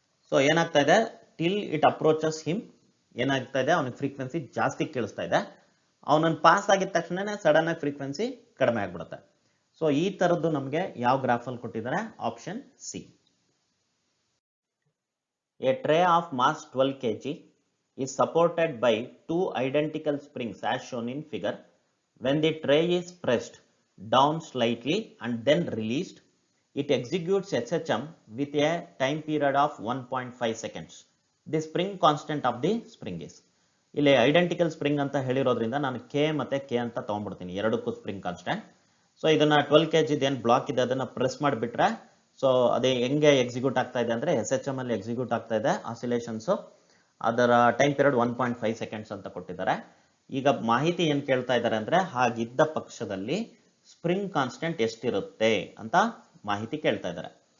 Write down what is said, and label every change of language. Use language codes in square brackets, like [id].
[kn] So ಏನಾಗ್ತಾ ಇದೆ, [en] till it approaches him [kn] ಏನಾಗ್ತಾ ಇದೆ, ಅವನಿಗೆ ಫ್ರೀಕ್ವೆನ್ಸಿ ಜಾಸ್ತಿ ಕೇಳಿಸ್ತಾ ಇದೆ. ಅವನನ್ನು ಪಾಸ್ ಆಗಿದ ತಕ್ಷಣ ಸಡನ್ ಆಗಿ ಫ್ರೀಕ್ವೆನ್ಸಿ ಕಡಿಮೆ ಆಗ್ಬಿಡುತ್ತೆ. ಸೊ ಈ ತರದ್ದು ನಮಗೆ ಯಾವ ಗ್ರಾಫಲ್ಲಿ ಕೊಟ್ಟಿದ್ದಾರೆ, option C. [en] A tray of mass 12 kg is supported by 2 identical springs as shown in figure. When the tray is pressed down slightly and then released, it executes SHM with a time period of 1.5 seconds. The spring constant of the spring is. [kn] ಇಲ್ಲಿ identical spring ಅಂತ ಹೇಳಿರೋದ್ರಿಂದ ನಾನು K ಮತ್ತೆ K ಅಂತ ತಗೊಂಡ್ಬಿಡ್ತೀನಿ, ಎರಡಕ್ಕೂ spring constant. So ಇದನ್ನ 12 kg ಏನು block ಇದೆ ಅದನ್ನ ಪ್ರೆಸ್ ಮಾಡಿಬಿಟ್ರೆ ಸೊ ಅದೇ ಹೆಂಗೆ ಎಕ್ಸಿಕ್ಯೂಟ್ ಆಗ್ತಾ ಇದೆ ಅಂದ್ರೆ SHM ಅಲ್ಲಿ ಎಕ್ಸಿಕ್ಯೂಟ್ ಆಗ್ತಾ ಇದೆ ಆಸಿಲೇಷನ್ಸ್. ಅದರ ಟೈಮ್ ಪೀರಿಯಡ್ 1.5 ಸೆಕೆಂಡ್ಸ್ ಅಂತ ಕೊಟ್ಟಿದ್ದಾರೆ. ಈಗ ಮಾಹಿತಿ ಏನ್ ಕೇಳ್ತಾ ಇದ್ದಾರೆ ಅಂದ್ರೆ, ಹಾಗಿದ್ದ ಪಕ್ಷದಲ್ಲಿ ಸ್ಪ್ರಿಂಗ್ ಕಾನ್ಸ್ಟೆಂಟ್ ಎಷ್ಟಿರುತ್ತೆ ಅಂತ ಮಾಹಿತಿ ಕೇಳ್ತಾ ಇದ್ದಾರೆ.